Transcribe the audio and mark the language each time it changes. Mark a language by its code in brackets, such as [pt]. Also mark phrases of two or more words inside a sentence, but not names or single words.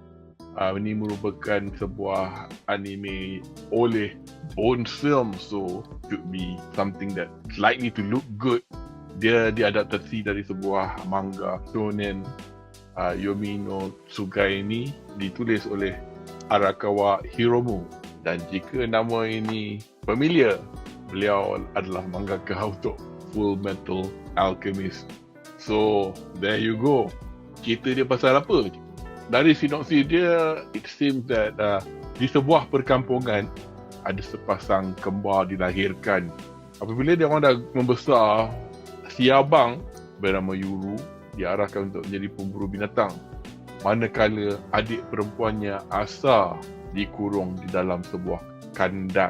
[ms] Ini merupakan sebuah anime oleh Bones Film, [en] so should be something that likely to look good. [ms] Dia diadaptasi dari sebuah manga shonen. Yomi no Tsugai ini ditulis oleh Arakawa Hiromu, dan jika nama ini familiar, beliau adalah mangaka untuk Full Metal Alchemist. [en] So, there you go. [ms] Cerita dia pasal apa? Dari sinopsis dia, [en] it seems that [ms] di sebuah perkampungan ada sepasang kembar dilahirkan. Apabila dia orang dah membesar, si abang bernama Yuru diarahkan untuk menjadi pemburu binatang. Manakala adik perempuannya Asa dikurung di dalam sebuah kandang.